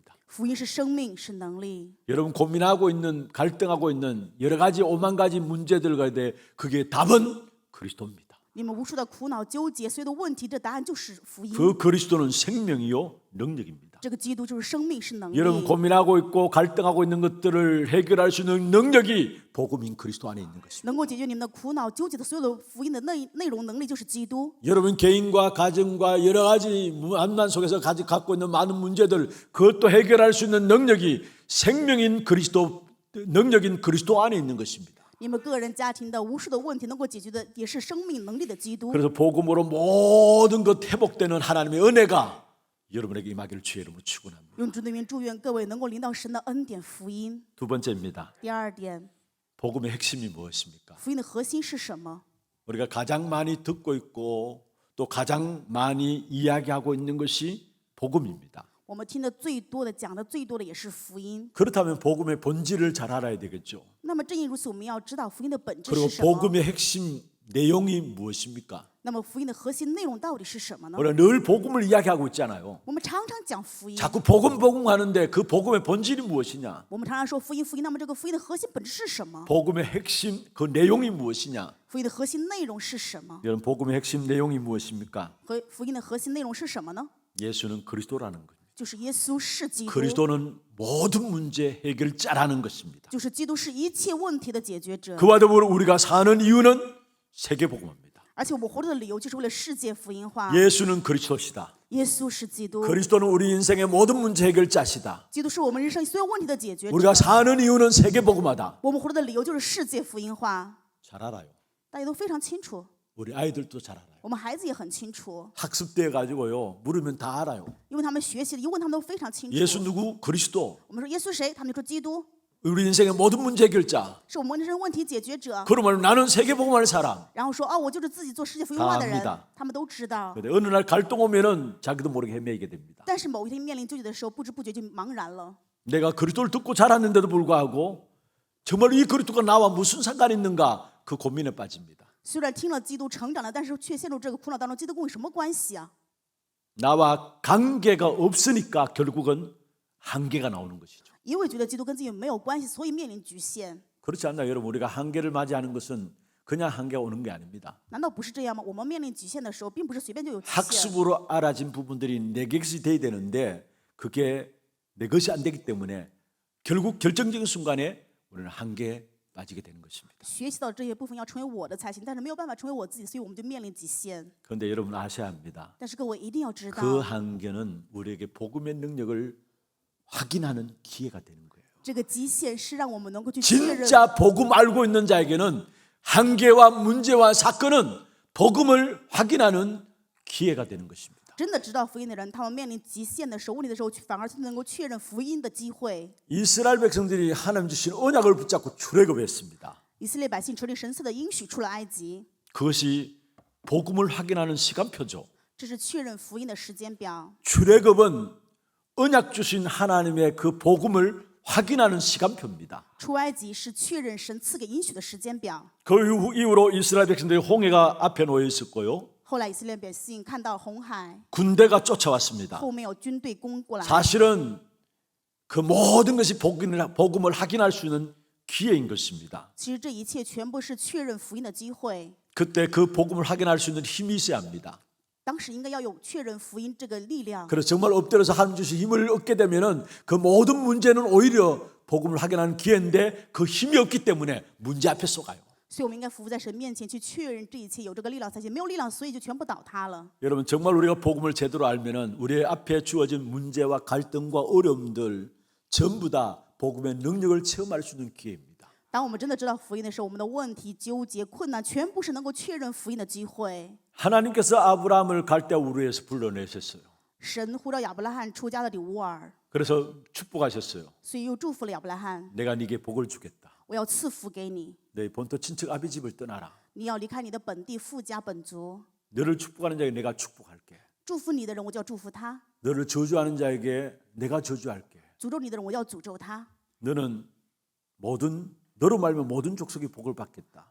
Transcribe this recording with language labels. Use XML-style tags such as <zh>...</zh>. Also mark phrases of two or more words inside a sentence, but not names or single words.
<zh>福音是生命，是能力。</zh> <ko>여러분 고민하고 있는 갈등하고 있는 여러 가지 오만 가지 문제들에 대해 그게 답은 그리스도입니다.</ko> <zh>你们无数的苦恼纠结，所有的问题，这答案就是福音。</zh> <ko>그 그리스도는 생명이요 능력입니다.</ko> <zh>这个基督就是生命，是能力。</zh> <ko>여러분 고민하고 있고 갈등하고 있는 것들을 해결할 수 있는 능력이 복음인 그리스도 안에 있는 것입니다.</ko> <zh>能够解决你们的苦恼、纠结的所有的福音的内容能力，就是基督。</zh> <ko>여러분 개인과 가정과 여러 가지 만난 속에서 갖고 있는 많은 문제들 그것도 해결할 수 있는 능력이 생명인 그리스도 능력인 그리스도 안에 있는 것입니다.</ko> <zh>你们个人家庭的无数的问题能够解决的，也是生命能力的基督。</zh> <ko>그래서 복음으로 모든 것 회복되는 하나님의 은혜가 여러분에게 임하기를 주의 이름으로 축원합니다.</ko> <zh>用主的名祝愿各位能够领到神的恩典福音。</zh> <ko>두 번째입니다.</ko> <zh>第二点，</zh> <ko>복음의 핵심이 무엇입니까?</ko> <zh>福音的核心是什么？</zh> <ko>우리가 가장 많이 듣고 있고 또 가장 많이 이야기하고 있는 것이 복음입니다.</ko> <zh>我们听的最多的、讲的最多的也是福音。</zh> <ko>그렇다면 복음의 본질을 잘 알아야 되겠죠.</ko> <zh>那么正因如此，我们要知道福音的本质</zh> <ko>그리고</ko> <zh>是什么。</zh> <ko>복음의 핵심 내용이 무엇입니까?</ko> <zh>那么福音的核心内容到底是什么呢？</zh> <ko>우리가 늘 복음을 이야기하고 있잖아요.</ko> <zh>我们常常讲福音，</zh> <ko>자꾸 복음 하는데 그 복음의 본질이 무엇이냐?</ko> <zh>我们常常说福音，福音。那么这个福音的核心本质是什么？</zh> <ko>복음의 핵심 그 내용이 무엇이냐?</ko> <zh>福音的核心内容是什么？</zh> <ko>여러분 복음의 핵심 내용이 무엇입니까?</ko> <zh>和福音的核心内容是什么呢？</zh> <ko>예수는 그리스도라는 거예요.</ko> <zh>就是耶稣是基督，</zh> <ko>그리스도는 모든 문제 해결자라는 것입니다.</ko> <zh>就是基督是一切问题的解决者。</zh> <ko>그와 더불어 우리가 사는 이유는 세계복음입니다.</ko> <zh>而且我们活着的理由就是为了世界福音化。</zh> <ko>예수는 그리스도시다.</ko> <zh>耶稣是基督，</zh> <ko>그리스도는 우리 인생의 모든 문제 해결자시다.</ko> <zh>基督是我们人生所有问题的解决者。</zh> <ko>우리가 사는 이유는 세계복음하다.</ko> <zh>我们活着的理由就是世界福音化，</zh> <ko>잘 알아요.</ko> <zh>大家都非常清楚，</zh> <ko>우리 아이들도 잘 알아요.</ko> <zh>我们孩子也很清楚，</zh> <ko>학습돼 가지고요. 물으면 다 알아요.</ko> <zh>因为他们学习了，一问他们都非常清楚。</zh> <ko>예수 누구? 그리스도.</ko> <zh>我们说耶稣谁？他们就说基督，</zh> <ko>우리 인생의 모든 문제 해결자.</ko> <zh>是我们人生问题解决者。</zh> <ko>그러면 나는 세계복음하는 사람.</ko> <zh>然后说哦，我就是自己做世界福音化的人</zh> <ko>다 압니다 ，</ko> <zh>他们都知道。</zh> <ko>근데 어느 날 갈등 오면은 자기도 모르게 헤매게 됩니다.</ko> <zh>但是某一天面临纠结的时候，不知不觉就茫然了。</zh> <ko>내가 그리스도를 듣고 자랐는데도 불구하고 정말 이 그리스도가 나와 무슨 상관이 있는가 그 고민에 빠집니다.</ko> <zh>虽然听了基督成长了，但是却陷入这个苦恼当中。基督跟我有什么关系啊？</zh> <ko>나와 관계가 없으니까 결국은 한계가 나오는 것이죠.</ko> <zh>因为觉得基督跟自己没有关系，所以面临局限。</zh> <ko>그렇지 않나요? 여러분 우리가 한계를 맞이하는 것은 그냥 한계가 오는 게 아닙니다.</ko> <zh>难道不是这样吗？我们面临局限的时候，并不是随便就有局限。</zh> <ko>학습으로 알아진 부분들이 내 것이 돼야 되는데 그게 내 것이 안 되기 때문에 결국 결정적인 순간에 우리는 한계에 빠지게 되는 것입니다.</ko> <zh>学习到这些部分要成为我的才行，但是没有办法成为我自己，所以我们就面临极限。</zh> <ko>그런데 여러분 아셔야 합니다.</ko> <zh>但是各位一定要知道，</zh> <ko>그 한계는 우리에게 복음의 능력을 확인하는 기회가 되는 거예요.</ko> <zh>这个极限是让我们能够去确认。</zh> <ko>진짜 복음 알고 있는 자에게는 한계와 문제와 사건은 복음을 확인하는 기회가 되는 것입니다.</ko> <zh>真的知道福音的人，他们面临极限的时候、问题的时候，反而能够确认福音的机会。</zh> <ko>이스라엘 백성들이 하나님 주신 언약을 붙잡고 출애굽했습니다.</ko> <zh>以色列百姓垂领神赐的应许出了埃及，</zh> <ko>그것이 복음을 확인하는 시간표죠.</ko> <zh>这是确认福音的时间表。</zh> <ko>출애굽은 언약 주신 하나님의 그 복음을 확인하는 시간표입니다.</ko> <zh>出埃及是确认神赐给应许的时间表。</zh> <ko>그 이후로 이스라엘 백성들이 홍해가 앞에 놓여 있었고요.</ko> <zh>后来以色列百姓看到红海，</zh> <ko>군대가 쫓아왔습니다.</ko> <zh>后面有军队攻过来。</zh> <ko>사실은 그 모든 것이 복음을 확인할 수 있는 기회인 것입니다.</ko> <zh>其实这一切全部是确认福音的机会。</zh> <ko>그때 그 복음을 확인할 수 있는 힘이 있어야 합니다.</ko> <zh>当时应该要有确认福音这个力量。</zh> <ko>그래서 정말 엎드려서 하나님 주신 힘을 얻게 되면은 그 모든 문제는 오히려 복음을 확인하는 기회인데 그 힘이 없기 때문에 문제 앞에 쏘가요.</ko> <zh>所以我们应该服在神面前去确认这一切，有这个力量才行。没有力量，所以就全部倒塌了。</zh> <ko>여러분 정말 우리가 복음을 제대로 알면은 우리 앞에 주어진 문제와 갈등과 어려움들 전부 다 복음의 능력을 체험할 수 있는 기회입니다.</ko> <zh>当我们真的知道福音的时候，我们的问题、纠结、困难，全部是能够确认福音的机会。</zh> <ko>하나님께서 아브라함을 갈대아 우르에서 불러내셨어요.</ko> <zh>神呼召亚伯拉罕出加勒底乌尔，</zh> <ko>그래서 축복하셨어요.</ko> <zh>所以又祝福了亚伯拉罕。</zh> <ko>내가 네게 복을 주겠다.</ko> <zh>我要赐福给你，</zh> <ko>너희 본토 친척 아비 집을 떠나라.</ko> <zh>你要离开你的本地父家本族。</zh> <ko>너를 축복하는 자에게 내가 축복할게.</ko> <zh>祝福你的人，我就要祝福他；</zh> <ko>너를 저주하는 자에게 내가 저주할게.</ko> <zh>诅咒你的人，我要诅咒他。</zh> <ko>너는 너로 말면 모든 족속이 복을 받겠다.</ko>